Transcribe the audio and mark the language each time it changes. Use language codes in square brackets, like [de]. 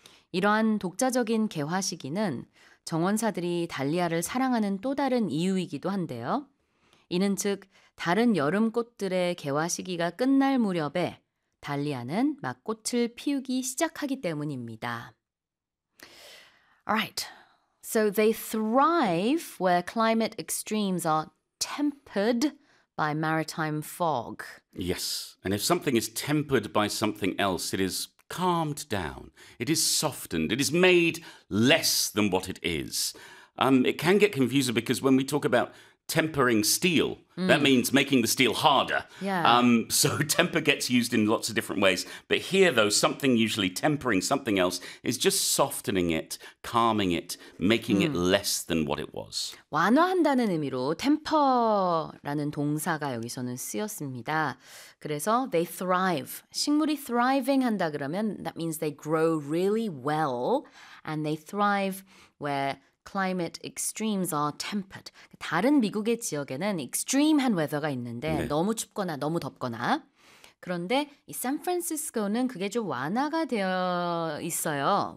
[ko] 이러한 독자적인 개화 시기는 정원사들이 달리아를 사랑하는 또 다른 이유이기도 한데요. 이는 즉 다른 여름 꽃들의 개화 시기가 끝날 무렵에 달리아는 막 꽃을 피우기 시작하기 때문입니다. [en] Alright, so they thrive where climate extremes are tempered by maritime fog. Yes, and if something is tempered by something else, it is calmed down, it is softened, it is made less than what it is. It can get confusing because when we talk about tempering steel, that means making the steel harder. Yeah. So temper gets used in lots of different ways. But here, though, something usually tempering something else is just softening it, calming it, making it less than what it was. [ko] 완화한다는 의미로 temper라는 동사가 여기서는 쓰였습니다. 그래서 [en] they thrive. [ko] 식물이 thriving 한다 그러면 [en] that means they grow really well and they thrive where climate extremes are tempered. [ko] 다른 미국의 지역에는 extreme한 weather가 있는데 네. 너무 춥거나 너무 덥거나 그런데 이 샌프란시스코는 그게 좀 완화가 되어 있어요.